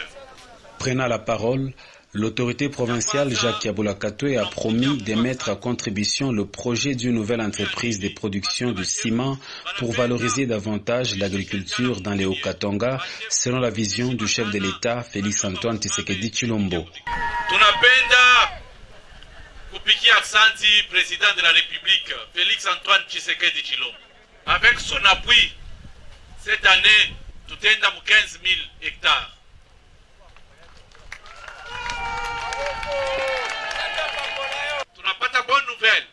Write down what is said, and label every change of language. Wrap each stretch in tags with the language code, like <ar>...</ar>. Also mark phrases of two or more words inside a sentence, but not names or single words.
<fr>Prenant la parole, l'autorité provinciale Jacques Yabula Katoué a promis de mettre à contribution le projet d'une nouvelle entreprise de production de ciment pour valoriser davantage l'agriculture dans les Haut-Katanga, selon la vision du chef de l'État Félix Antoine Tshisekedi Tshilombo.</fr> <sw>Tunapenda kupikia aksanti</sw> <fr>président de la République</fr> <sw>Félix Antoine Tshisekedi Tshilombo.</sw> <fr>Avec son appui, cette année,</fr> <sw>tutaenda mu 15 000 hectares. Tunapata</sw> <fr>bonne nouvelle.</fr>